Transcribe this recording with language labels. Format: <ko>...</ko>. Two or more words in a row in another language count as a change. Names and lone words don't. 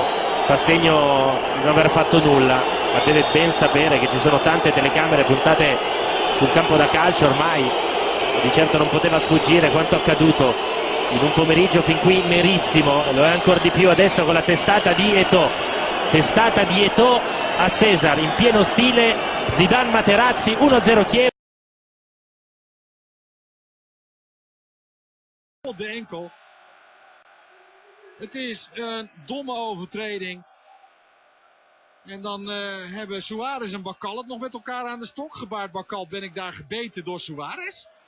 <it>Fa segno di non aver fatto nulla, ma deve ben sapere che ci sono tante telecamere puntate sul campo da calcio ormai. Di certo non poteva sfuggire quanto accaduto in un pomeriggio fin qui nerissimo, e lo è ancora di più adesso con la testata di Eto'o. Testata di Eto'o a Cesar in pieno stile Zidane Materazzi, 1-0 Chievo.</it> <nl>Op de enkel. Het is een domme overtreding. En dan hebben Suarez en Bakal het nog met elkaar aan de stok gebaard. Bakal, ben ik daar gebeten door Suarez?</nl>